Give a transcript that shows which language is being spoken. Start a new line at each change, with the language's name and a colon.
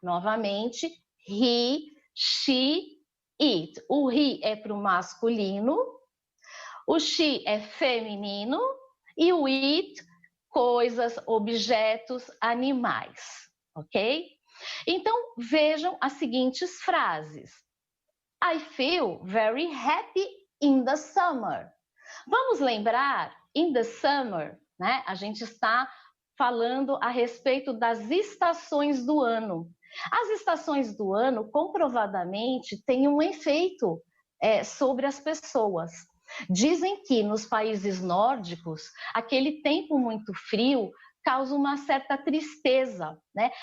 Portuguese: Novamente, he, she, it. O he é para o masculino, o she é feminino e o it, coisas, objetos, animais, ok? Então, vejam as seguintes frases.
English: I feel very happy in the summer.
Portuguese: Vamos lembrar,
English: in the summer,
Portuguese: né? A gente está falando a respeito das estações do ano. As estações do ano, comprovadamente, têm um efeito sobre as pessoas. Dizem que nos países nórdicos, aquele tempo muito frio causa uma certa tristeza, né?